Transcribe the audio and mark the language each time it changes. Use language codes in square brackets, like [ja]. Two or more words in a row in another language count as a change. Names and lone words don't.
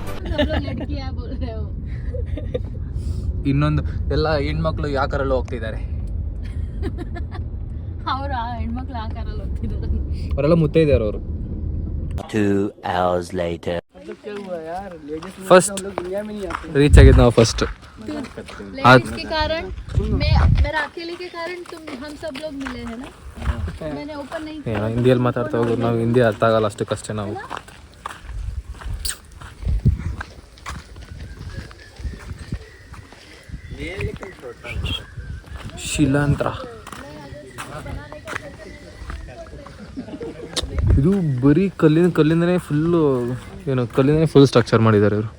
[kn] ಇನ್ನೊಂದು ಎಲ್ಲ ಹೆಣ್ಮಕ್ಳು ಯಾಕಾರಲ್ಲೂ ಹೋಗ್ತಿದ್ದಾರೆ. ಅವರೆಲ್ಲ ಮುತ್ತೈದೆಯರು ಅವರು. [en] 2 hours later. first reach [kn] ಆಗಿದ್ದು ನಾವು ಫಸ್ಟ್. [hi] लेडीज के कारण मेरा अकेले के कारण हम सब लोग मिले हैं ना. मैंने ओपन नहीं किया. [kn] ಹಿಂದಿಯಲ್ಲಿ ಮಾತಾಡ್ತಾ ಹೋಗೋದು ನಾವು, ಹಿಂದಿ ಅರ್ಥ ಆಗಲ್ಲ ಅಷ್ಟಕ್ಕಷ್ಟೇ ನಾವು. ಶಿಲಾಂತ್ರ ಇದು ಬರೀ ಕಲ್ಲಿಂದನೇ ಫುಲ್ಲು, ಏನು ಕಲ್ಲಿಂದನೇ [en] full structure [kn] ಮಾಡಿದ್ದಾರೆ ಇವರು.